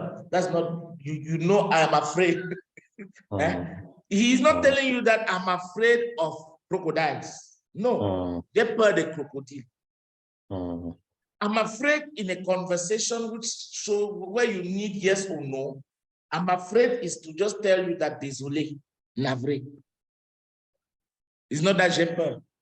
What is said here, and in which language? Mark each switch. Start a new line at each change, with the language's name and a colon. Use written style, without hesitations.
English: That's not, you know I am afraid. He's not telling you that I'm afraid of crocodiles. No,
French: j'ai peur des crocodiles.
English: I'm afraid in a conversation where you need yes or no. I'm afraid is to just tell you that
French: désolé, navré.
English: It's not that
French: j'ai peur.